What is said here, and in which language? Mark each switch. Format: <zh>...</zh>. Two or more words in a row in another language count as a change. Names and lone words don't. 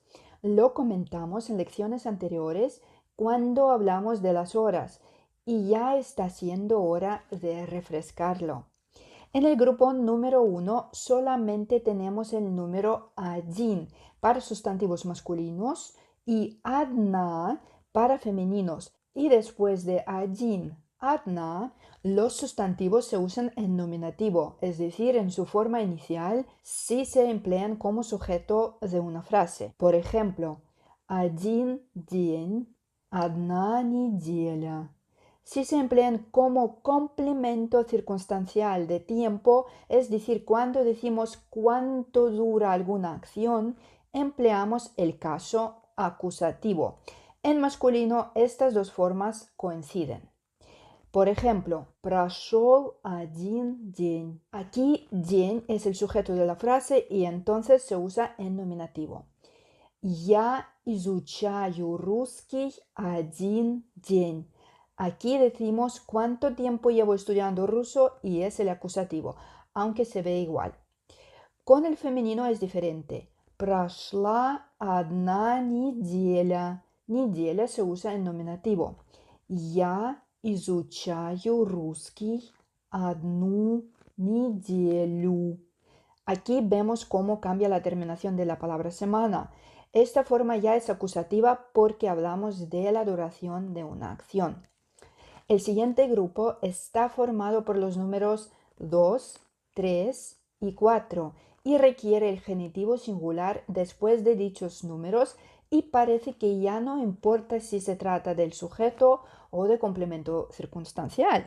<es>Lo comentamos en lecciones anteriores cuando hablamos de las horas y ya está siendo hora de refrescarlo. En el grupo número 1 solamente tenemos el número один para sustantivos masculinos y одна para femeninos. Y después de</es> <ru>один, одна,</ru> <es>los sustantivos se usan en nominativo, es decir, en su forma inicial, si se emplean como sujeto de una frase. Por ejemplo,</es> <ru>один день, одна неделя.</ru> <es>Si se emplean como complemento circunstancial de tiempo, es decir, cuando decimos cuánto dura alguna acción, empleamos el caso acusativo. En masculino, estas dos formas coinciden. Por ejemplo,</es> <ru>прошел один день.</ru> <es>Aquí, день es el sujeto de la frase y entonces se usa en nominativo.</es> <ru>Я изучаю русский один день.</ru> <es>Aquí decimos cuánto tiempo llevo estudiando ruso y es el acusativo, aunque se ve igual. Con el femenino es diferente.</es> <ru>Прошла одна неделя. Неделя se usa en nominativo. Я изучаю русский одну неделю.</ru> <es>Aquí vemos cómo cambia la terminación de la palabra semana. Esta forma ya es acusativa porque hablamos de la duración de una acción. El siguiente grupo está formado por los números 2, 3 y 4 y requiere el genitivo singular después de dichos números y parece que ya no importa si se trata del sujeto o de complemento circunstancial.</es>